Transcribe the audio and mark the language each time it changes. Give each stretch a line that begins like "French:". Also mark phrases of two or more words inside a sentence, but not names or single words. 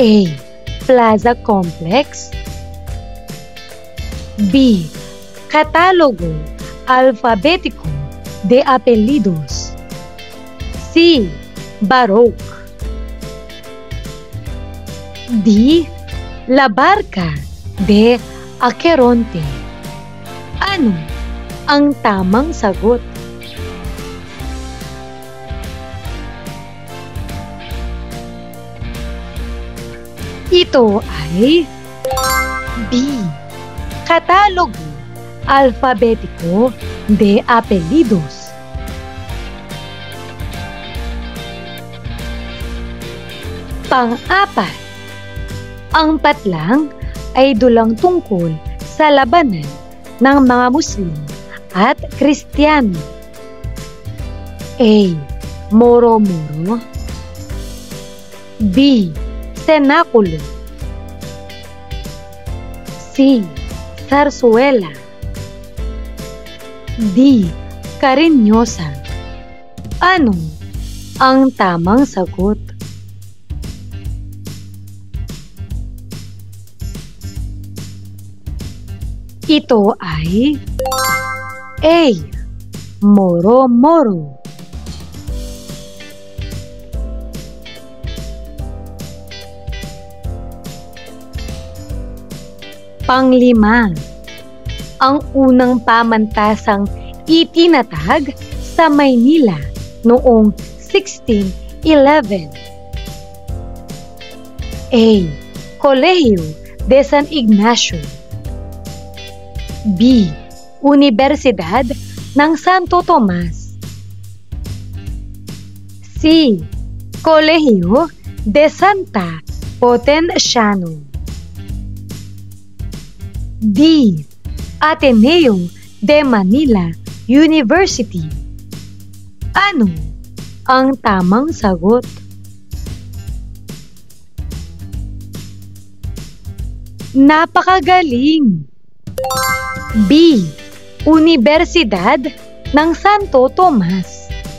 Filipino: A. Plaza Complex. B. Catalogo Alfabetico de Apellidos. C. Baroque. D. La Barca de Aqueronte. Ano ang tamang sagot? Ito ay B. Catalogo Alfabetico de Apellidos. Pang-apat, ang patlang ay dulang tungkol sa labanan ng mga Muslim at Kristiyano. A. Moro-moro. B. Cenaculo. C. Zarzuela. D. Cariñosa. Ano ang tamang sagot? Ito ay A. Moro-moro. Panglima, ang unang pamantasang itinatag sa Maynila noong 1611? A. Colegio de San Ignacio. B. Universidad ng Santo Tomas. C. Colegio de Santa Potenciano. D. Ateneo de Manila University. Ano ang tamang sagot? Napakagaling! B. Universidad ng Santo Tomas.